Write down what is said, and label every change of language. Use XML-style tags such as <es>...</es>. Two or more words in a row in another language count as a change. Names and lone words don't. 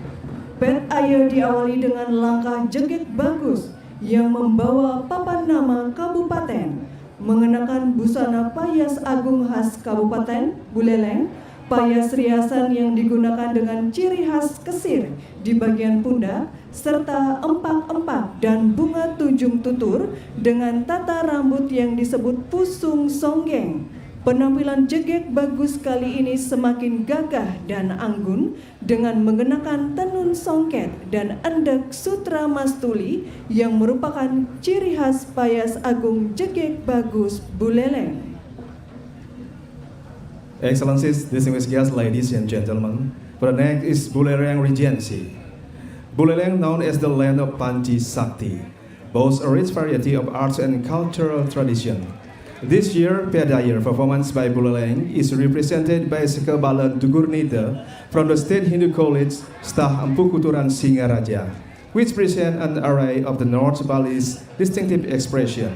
<id>Pet Ayo diawali dengan langkah jegek bagus yang membawa papan nama kabupaten, mengenakan busana payas agung khas Kabupaten Buleleng, payas riasan yang digunakan dengan ciri khas kesir di bagian pundak, serta empak-empak dan bunga tunjung tutur dengan tata rambut yang disebut pusung songgeng. Penampilan jegek bagus kali ini semakin gagah dan anggun dengan mengenakan tenun songket dan endek sutra mastuli yang merupakan ciri khas payas agung jegek bagus Buleleng.</id> <en>Excellencies, distinguished guests, ladies and gentlemen, for the next is Buleleng Regency. Buleleng, known as the land of Panji Sakti, boasts a rich variety of arts and cultural tradition. This year, Pedaya performance by Buleleng is represented by Sakabala Gurnita from the State Hindu College, Stah Empu Kuturan Singaraja, which present an array of the North Bali's distinctive expression.</en>